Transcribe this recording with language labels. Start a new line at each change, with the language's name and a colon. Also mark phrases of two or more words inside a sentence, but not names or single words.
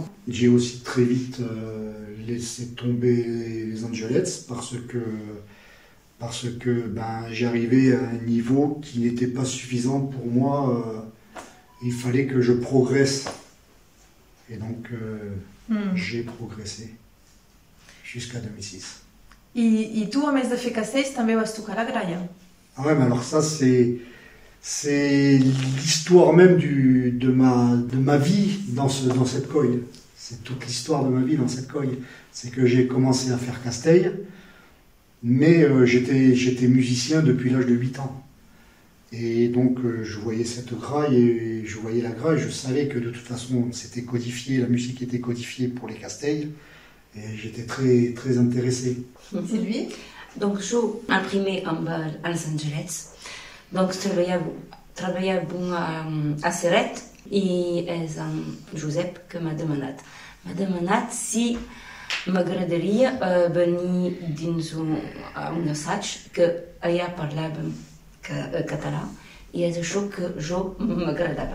French: J'ai aussi très vite laissé tomber les Angelettes parce que ben, j'arrivais à un niveau qui n'était pas suffisant pour moi. Il fallait que je progresse. Et donc, j'ai progressé jusqu'à 2006.
Catalan: I tu, a més de fer castells, també vas tocar la gralla?
French: Ah ouais, mais alors ça, c'est l'histoire même de ma vie dans cette coille. C'est toute l'histoire de ma vie dans cette coille. C'est que j'ai commencé à faire casteil, mais j'étais musicien depuis l'âge de 8 ans. Et donc je voyais cette graille et je voyais la graille, je savais que de toute façon c'était codifié, la musique était codifiée pour les castells, et j'étais très, très intéressé. Sylvie?
Catalan: Donc jo el primer amb els Angelets, doncs treballàvem a Ceret i és en Josep que m'ha demanat. M'ha demanat si m'agradaria venir dins un assaig que allà parlàvem català i és això que jo m'agradava.